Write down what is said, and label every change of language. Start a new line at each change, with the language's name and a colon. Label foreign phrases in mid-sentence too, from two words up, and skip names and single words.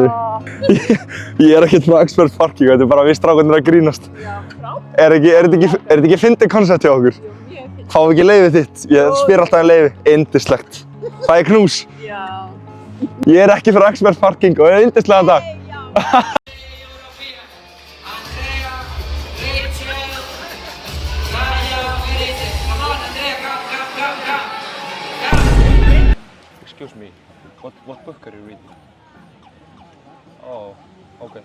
Icelandic: Ég er ekkert frá Express Parking, þetta er bara við strákarnir að grínast. Já, frábært. Er þetta ekki fyndið koncept hjá okkur? Jú, mjög fyndið. Fáum við ekki leyfið þitt? Ég spyr alltaf leyfi. Yndislegt. Fæ ég knús? Já. Ég er ekki frá Express Parking og er yndislegan dag.
English: Excuse me, what book are you reading? Oh, okay.